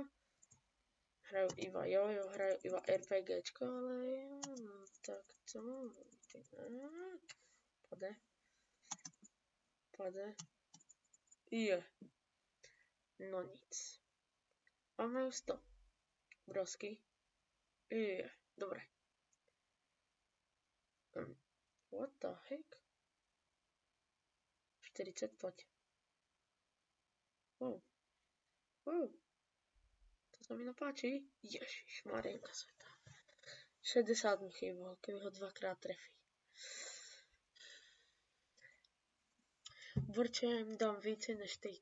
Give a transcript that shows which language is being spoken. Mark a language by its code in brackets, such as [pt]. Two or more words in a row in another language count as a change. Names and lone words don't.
[cs] Hraju Iva, jo, hraju Iva RPGčko, ale jo, no, tak co? Pade. Jo. No nic. Máme už 100. Brosky. [sk] Dobre. [en] What the heck? [sk] 40, poď. Wow. To sa mi napáči. Ježišmarienka sveta. 60 mi chýbalo, keby ho dvakrát trefí. [cs] Borče, ja im dám více než ty.